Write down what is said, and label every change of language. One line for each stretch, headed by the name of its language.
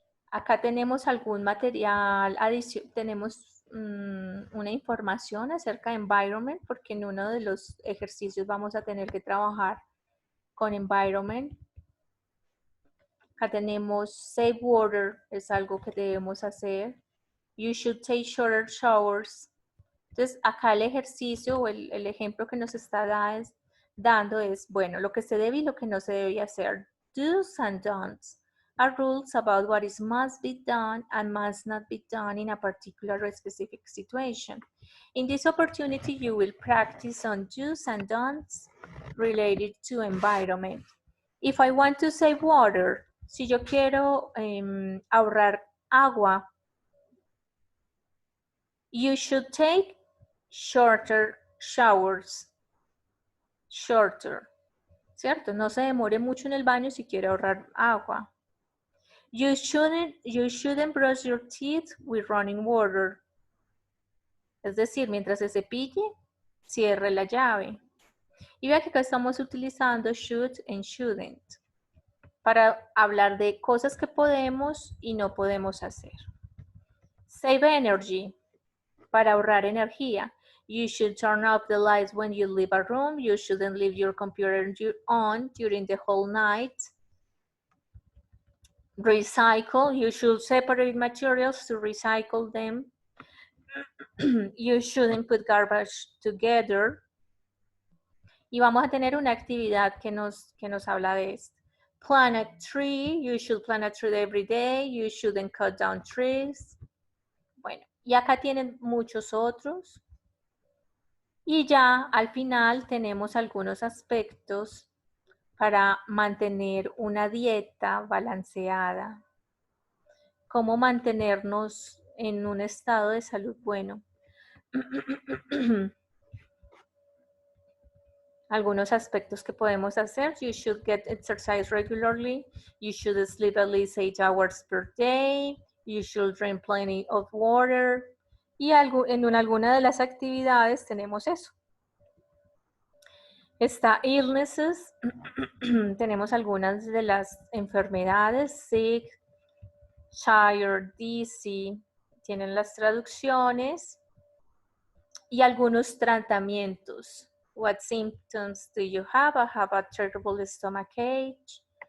Spanish: Acá tenemos algún material adicional, tenemos una información acerca de environment, porque en uno de los ejercicios vamos a tener que trabajar con environment. Acá tenemos
English: save water,
Spanish: es algo que debemos hacer.
English: You should take shorter showers.
Spanish: Entonces, acá el ejercicio o el ejemplo que nos está dando es, bueno, lo que se debe y lo que no se debe hacer.
English: Do's and don'ts are rules about what is must be done and must not be done in a particular or specific situation. In this opportunity, you will practice on do's and don'ts related to environment. If I want to save water,
Spanish: si yo quiero ahorrar agua,
English: you should take shorter showers.
Spanish: Shorter, ¿cierto? No se demore mucho en el baño si quiere ahorrar agua.
English: You shouldn't brush your teeth with running water.
Spanish: Es decir, mientras se cepille, cierre la llave. Y vea que acá estamos utilizando should and shouldn't para hablar de cosas que podemos y no podemos hacer.
English: Save energy,
Spanish: para ahorrar energía.
English: You should turn off the lights when you leave a room. You shouldn't leave your computer on during the whole night. Recycle. You should separate materials to recycle them. You shouldn't put garbage together.
Spanish: Y vamos a tener una actividad que nos habla de esto.
English: Plant a tree. You should plant a tree every day. You shouldn't cut down trees.
Spanish: Bueno, y acá tienen muchos otros. Y ya al final tenemos algunos aspectos para mantener una dieta balanceada. Cómo mantenernos en un estado de salud bueno. Algunos aspectos que podemos hacer.
English: You should get exercise regularly. You should sleep at least 8 hours per day. You should drink plenty of water.
Spanish: Y en alguna de las actividades tenemos eso. Está illnesses, tenemos algunas de las enfermedades,
English: sick, tired, dizzy,
Spanish: tienen las traducciones y algunos tratamientos.
English: What symptoms do you have? I have a terrible stomachache.